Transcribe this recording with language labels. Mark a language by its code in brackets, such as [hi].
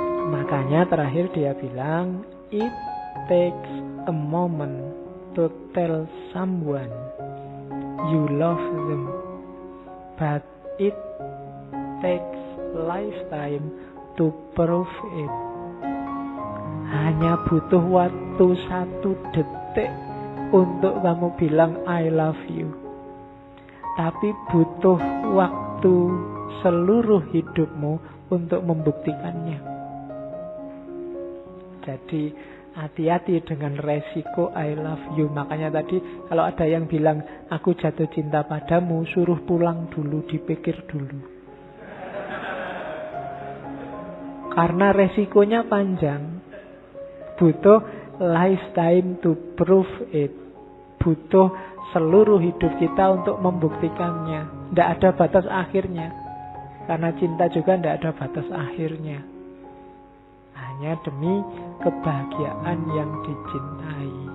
[id] Makanya terakhir dia bilang, [en] it takes a moment to tell someone you love them, but it takes lifetime to prove it. [id] Hanya butuh waktu 1 detik untuk kamu bilang [en] I love you. [id] Tapi butuh waktu seluruh hidupmu untuk membuktikannya. Jadi hati-hati dengan resiko [en] I love you. [id] Makanya tadi kalau ada yang bilang aku jatuh cinta padamu, suruh pulang dulu, dipikir dulu. Karena resikonya panjang. Butuh [en] lifetime to prove it. [id] Butuh seluruh hidup kita untuk membuktikannya. Tidak ada batas akhirnya. Karena cinta juga tidak ada batas akhirnya. Hanya demi kebahagiaan yang dicintai.